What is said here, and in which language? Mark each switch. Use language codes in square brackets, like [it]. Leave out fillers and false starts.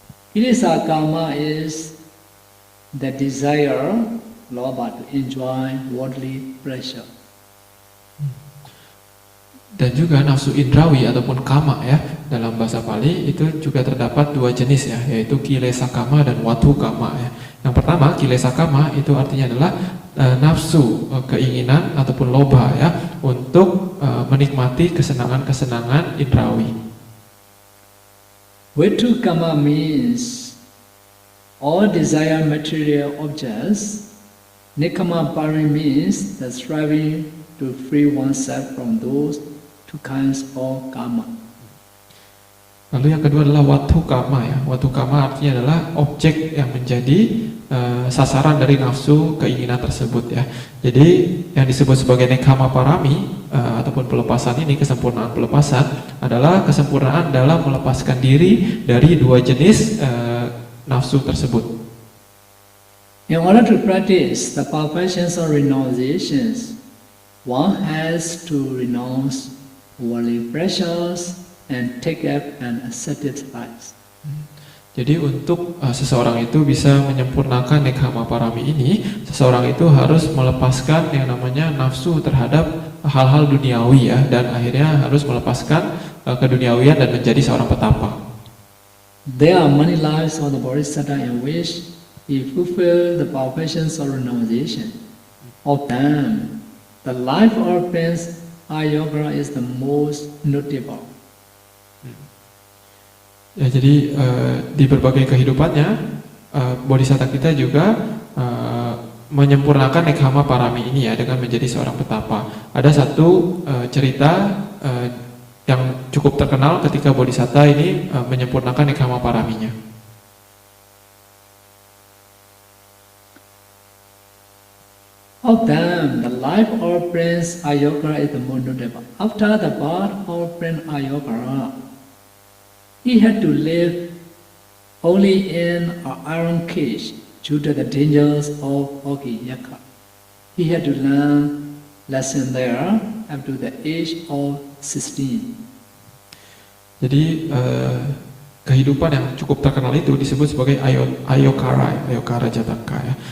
[en] Kilesa kama is the desire, lobha, to enjoy worldly pleasure. [id] Dan juga nafsu indrawi ataupun kama ya, dalam bahasa Pali itu juga terdapat dua jenis ya, yaitu kilesa kama dan watu kama ya. Yang pertama, kilesa kama itu artinya adalah nafsu, keinginan ataupun lobha ya, untuk menikmati kesenangan-kesenangan indrawi. [en] Vitu kama means all desire material objects. Nekama pari means the striving to free oneself from those two kinds of karma. [id] Lalu yang kedua adalah watu kama ya. Watu kama artinya adalah objek yang menjadi sasaran dari nafsu keinginan tersebut ya. Jadi yang disebut sebagai nekama parami ataupun pelepasan ini, kesempurnaan pelepasan adalah kesempurnaan dalam melepaskan diri dari dua jenis nafsu tersebut. [en] In order to practice the perfections of renunciations, one has to renounce worldly pleasures and take up an ascetic life. [id] Jadi untuk seseorang itu bisa menyempurnakan nekama parami ini, seseorang itu harus melepaskan yang namanya nafsu terhadap hal-hal duniawi ya, dan akhirnya harus melepaskan keduniawian dan menjadi seorang petapa. [en] There are many lives of the Bodhisattva in which he fulfilled the perfections of renunciation. Of them, the life of Prince Ayogara is the most notable. [id] Ya, jadi di berbagai kehidupannya Bodhisatta kita juga menyempurnakan nekama parami ini ya, dengan menjadi seorang petapa. Ada satu cerita yang cukup terkenal ketika Bodhisatta ini menyempurnakan nekama paraminya. [en] Of them, the life of Prince Ayogara is the most notable. After the birth of Prince Ayogara, he had to live only in an iron cage due to the dangers of Ogiyaka. He had to learn lesson there up to the age of 16. [id] Jadi kehidupan yang cukup terkenal itu disebut sebagai Ayokara Jataka ya.